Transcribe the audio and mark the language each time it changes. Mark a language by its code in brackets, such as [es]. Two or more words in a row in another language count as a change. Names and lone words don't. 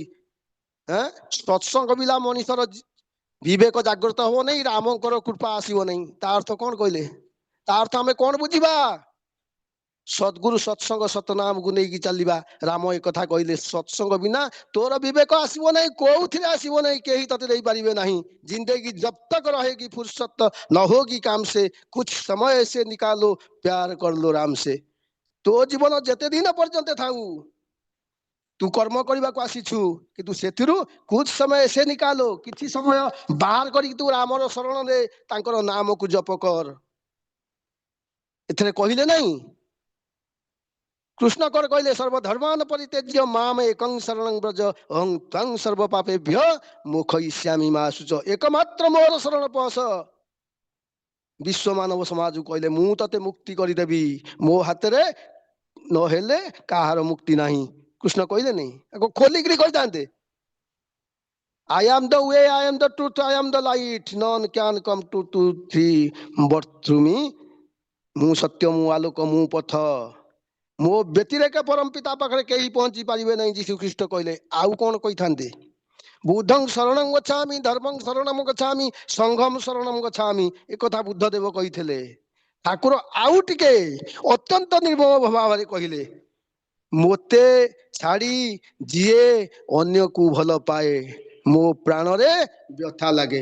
[or] ସତ୍ସଙ୍ଗ ବିନା ମଣିଷର ବିବେକ ଜାଗ୍ରତ ହବ ନାହିଁ, ରାମଙ୍କର କୃପା ଆସିବ ନାହିଁ। ତା ଅର୍ଥ କଣ କହିଲେ? ତା ଅର୍ଥ ଆମେ କଣ ବୁଝିବା? ସଦ୍ଗୁରୁ ସତ୍ସଙ୍ଗ ସତନାମକୁ ନେଇକି ଚାଲିବା। ରାମ ଏକଥା କହିଲେ, ସତ୍ସଙ୍ଗ ବିନା ତୋର ବିବେକ ଆସିବ ନାହିଁ, କୋଉଥିରେ ଆସିବ ନାହିଁ, କେହି ତତେ ଦେଇପାରିବେ ନାହିଁ। [hi] ଜିंଦगी जब तक रहेगी फुर्सत न होगी काम से, कुछ समय से निकालो प्यार कर लो राम से। [or] ତୋ ଜୀବନ ଯେତେ ଦିନ ପର୍ଯ୍ୟନ୍ତ ଥାଉ, ତୁ କର୍ମ କରିବାକୁ ଆସିଛୁ, କିନ୍ତୁ ସେଥିରୁ [hi] कुछ समय से निकालो, [or] କିଛି ସମୟ ବାହାର କରିକି ତୁ ରାମର ଶରଣରେ ତାଙ୍କର ନାମକୁ ଜପ କର। ଏଥିରେ କହିଲେ ନାହିଁ, କୃଷ୍ଣ କଣ କହିଲେ? [sa] ସର୍ବଧର୍ମାନ ପରିତ୍ୟଜ୍ୟ ମାମ ଏକଂ ଶରଣଂ ବ୍ରଜ ଅହଂ ତ୍ୱଂ ସର୍ବ ପାପେଭ୍ୟ ମୋକ୍ଷୟିଷ୍ୟାମି ମା ଶୁଚ। [or] ଏକମାତ୍ର ମୋର ଶରଣ ପଶ। ବିଶ୍ୱ ମାନବ ସମାଜକୁ କହିଲେ, ମୁଁ ତତେ ମୁକ୍ତି କରିଦେବି, ମୋ ହାତରେ ନହେଲେ କାହାର ମୁକ୍ତି ନାହିଁ। କୃଷ୍ଣ କହିଲେ ନାହିଁ, ଖୋଲିକିରି କହିଥାନ୍ତେ, [en] I am the way, I am the truth, I am the light, none can come to thee but through me। [or] ମୁଁ ସତ୍ୟ, ମୁଁ ଆଲୋକ, ମୁଁ ପଥ, ମୋ ବ୍ୟତିରେକ ପରମ ପିତା ପାଖରେ କେହି ପହଞ୍ଚି ପାରିବେ ନାହିଁ, ଯୀଶୁ ଖ୍ରୀଷ୍ଟ କହିଲେ। ଆଉ କଣ କହିଥାନ୍ତେ? [sa] ବୁଦ୍ଧଂ ଶରଣଂ ଗଚ୍ଛାମି, ଧର୍ମଂ ଶରଣଂ ଗଚ୍ଛାମି, ସଂଘଂ ଶରଣଂ ଗଚ୍ଛାମି। [or] ଏକଥା ବୁଦ୍ଧଦେବ କହିଥିଲେ। ଠାକୁର ଆଉ ଟିକେ ଅତ୍ୟନ୍ତ ନିର୍ମମ ଭାବରେ କହିଲେ, ମୋତେ ଛାଡ଼ି ଯିଏ ଅନ୍ୟକୁ ଭଲ ପାଏ, ମୋ ପ୍ରାଣରେ ବ୍ୟଥା ଲାଗେ।